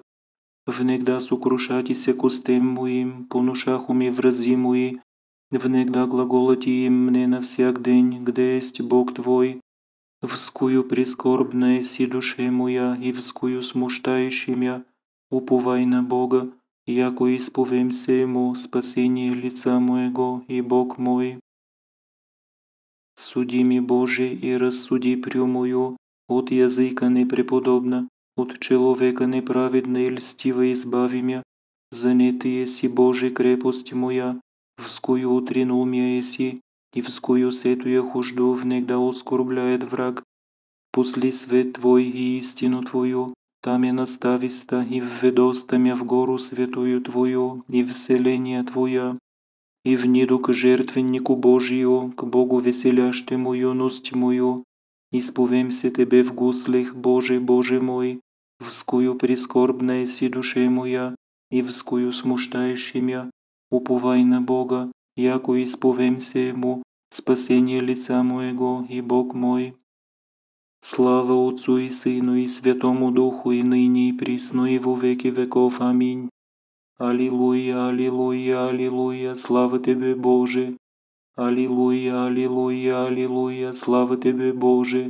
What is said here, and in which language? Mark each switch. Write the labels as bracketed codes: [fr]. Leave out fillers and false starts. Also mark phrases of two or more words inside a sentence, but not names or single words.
[cu] Внегда сокрушатися костем моим, понушаху ми врази мои, внегда глаголати им мне на всяк день, где есть Бог Твой. вскую прискорбная си душе моя и вскую смущающий мя, уповай на Бога, яко изповем се Ему спасение лица моего и Бог мой. Суди ми, Боже, и рассуди прямую, от языка непреподобна, от человека неправедна и льстива избави мя, за не Ты еси, Боже, крепость моя, вскую утринул мя еси, и вскую сетуя хужду внегда оскорбляет враг. Пусли свет Твой и истину Твою, там я настависта и введоста мя в гору святую Твою и вселение Твоя, и вниду к жертвеннику Божию, к Богу веселящему юность мою, исповем се Тебе в гуслях, Боже, Боже мой, вскую прискорбная си душе моя, и вскую смущающий мя, уповай на Бога, яко исповем се Ему, спасение лица моего и Бог мой. Слава Отцу и Сыну и Святому Духу, и ныне и присно и во веки веков. Аминь. Аллилуйя, аллилуйя, аллилуйя, слава Тебе, Боже. Аллилуйя, аллилуйя, аллилуйя, слава Тебе, Боже.